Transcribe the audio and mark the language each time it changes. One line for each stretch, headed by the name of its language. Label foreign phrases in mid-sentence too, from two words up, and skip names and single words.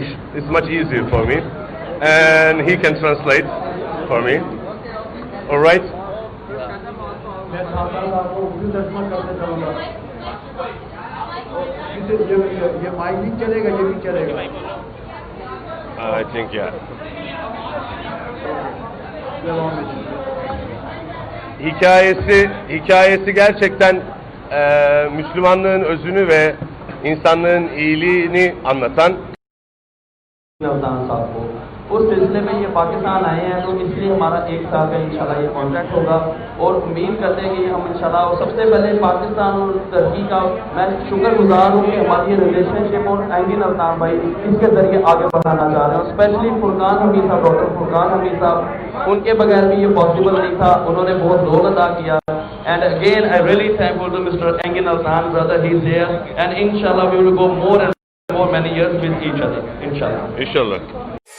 English: It's much easier for me, and he can translate for me. All right. I think
Turkish: Hikayesi gerçekten Müslümanlığın özünü ve insanlığın iyiliğini anlatan.
Urdu: اس سلسلے میں یہ پاکستان آئے ہیں، تو اس لیے ہمارا ایک سال کا انشاءاللہ یہ کانٹریکٹ ہوگا، اور امید کرتے ہیں کہ ہم انشاءاللہ، اور سب سے پہلے پاکستان اور ٹرکی کا میں شکرگزار ہوں کہ ہماری یہ ریلیشنشپ اور انگین آلتان بھائی اس کے ذریعے آگے بڑھانا چاہ رہے ہیں. اسپیشلی فرقان حمید صاحب، ڈاکٹر فرقان حمید صاحب، ان کے بغیر بھی یہ پاسیبل نہیں تھا، انہوں نے بہت رول ادا کیا.
English: And again, I really thankful to Mr. Engin Altan, brother, he's there, and inshallah we will go more and more many years with each other, inshallah.
Turkish: İnşallah.